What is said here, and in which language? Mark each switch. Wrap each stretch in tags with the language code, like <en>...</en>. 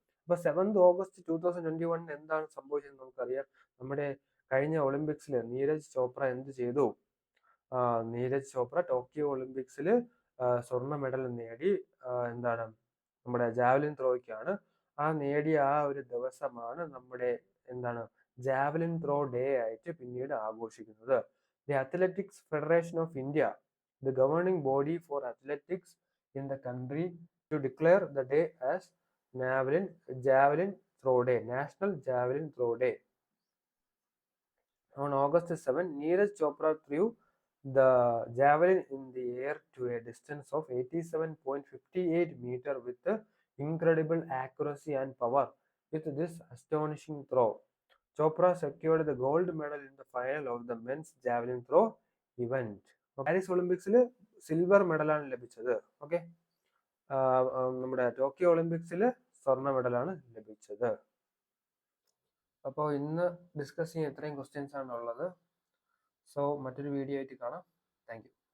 <ml>അപ്പോൾ 7th August 2021 എന്താണ് സംഭവിച്ചതെന്ന് നമുക്കറിയാം. നമ്മുടെ കഴിഞ്ഞ ഒളിമ്പിക്സിൽ നീരജ് ചോപ്ര എന്ത് ചെയ്തു? നീരജ് ചോപ്ര ടോക്കിയോ ഒളിമ്പിക്സിൽ സ്വർണ്ണ മെഡൽ നേടി. എന്താണ് നമ്മുടെ ജാവലിൻ ത്രോയ്ക്കാണ്. ആ നേടിയ ആ ഒരു ദിവസമാണ് നമ്മുടെ എന്താണ് ജാവലിൻ ത്രോ ഡേ ആയിട്ട് പിന്നീട് ആഘോഷിക്കുന്നത്.</ml> <en>The athletics federation of India, the governing body for athletics in the country, to declare the day as Javelin Throw Day, National Javelin Throw Day. On August 7, Neeraj Chopra threw the javelin in the air to a distance of 87.58 meter with incredible accuracy and power. With this astonishing throw, Chopra secured the gold medal in the final of the men's javelin throw event.</en> <ml>Paris ഒളിമ്പിക്സിൽ silver മെഡലാണ് ലഭിച്ചത്. Okay, നമ്മുടെ Tokyo ഒളിമ്പിക്സിൽ സ്വർണ്ണ മെഡലാണ് ലഭിച്ചത്. അപ്പോൾ ഇന്ന് discuss ചെയ്യാൻ ഇത്രയും ക്വസ്റ്റ്യൻസ് ആണ് ഉള്ളത്. സോ മറ്റൊരു വീഡിയോ ആയിട്ട് കാണാം. Thank you.</ml>